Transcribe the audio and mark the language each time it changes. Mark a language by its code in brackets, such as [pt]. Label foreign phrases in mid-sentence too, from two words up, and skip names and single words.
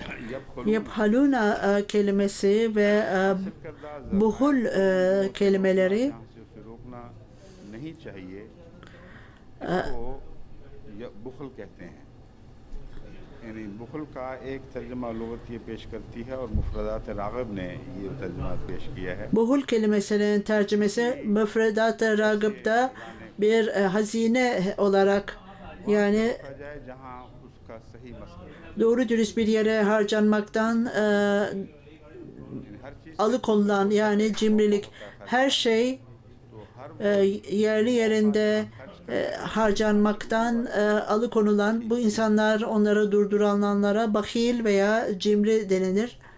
[tr] Yaphaluna kelimesi ve buhul kelimeleri [hi] नहीं चाहिए इसको बुखल कहते हैं यानी बुखल का एक तर्जुमा लुगत ये पेश करती है और मुफरदात राग़िब ने ये तर्जुमा पेश किया है [tr] buhul kelimesinin tercümesi müfredat-ı ragıb'da bir hazine olarak yani [hi] जहाँ उसका सही मसला [tr] doğru dürüst bir yere harcanmaktan alıkonulan yani cimrilik her şey yerli yerinde harcanmaktan alıkonulan bu insanlar onları durduranlara bahil veya cimri denilir.